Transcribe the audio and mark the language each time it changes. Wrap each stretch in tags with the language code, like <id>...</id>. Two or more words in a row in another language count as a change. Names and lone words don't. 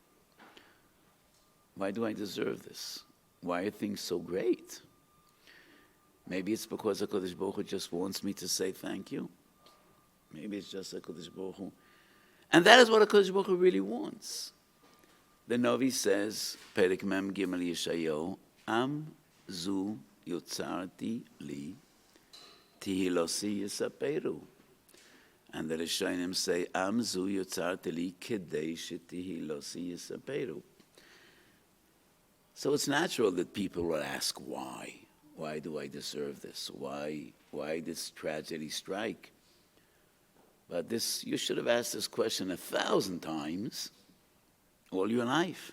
<en>Why do I deserve this? Why are things so great? Maybe it's because</en> <he>הקדוש ברוך הוא</he> <en>just wants me to say thank you. Maybe it's just</en> <he>הקדוש ברוך הוא.</he> <en>And that is what</en> <he>הקדוש ברוך הוא</he> <en>really wants. The Novi says,</en> <he>פרק מג ישעיהו, עם זו יצרתי לי, תהלתי יספרו.</he> <en>And the Rishonim say,</en> <he>עם זו יצרתי לי, כדי שתהלתי יספרו.</he> <en>So it's natural that people will ask why. Why do I deserve this? Why this tragedy strike? But this, you should have asked this question 1,000 times all your life.</en>